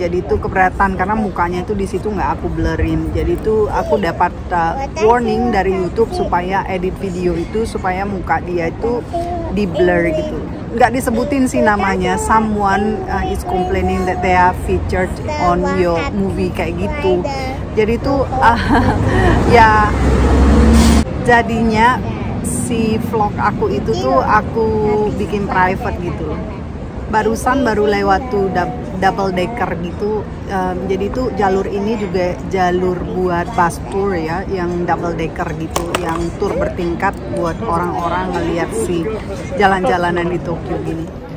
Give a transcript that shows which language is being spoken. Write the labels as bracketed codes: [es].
[id] Jadi itu keberatan karena mukanya itu di situ nggak aku blurrin. Jadi itu aku dapat warning dari YouTube supaya edit video itu supaya muka dia itu di blur gitu. Nggak disebutin sih namanya. [en] Someone is complaining that they are featured on your movie [id] kayak gitu. Jadi itu ya jadinya si vlog aku itu tuh aku bikin private gitu. Barusan baru lewat tuh double decker gitu. Jadi tuh jalur ini juga jalur buat bus tour ya, yang double decker gitu, yang tour bertingkat buat orang-orang ngeliat si jalan-jalanan di Tokyo gini.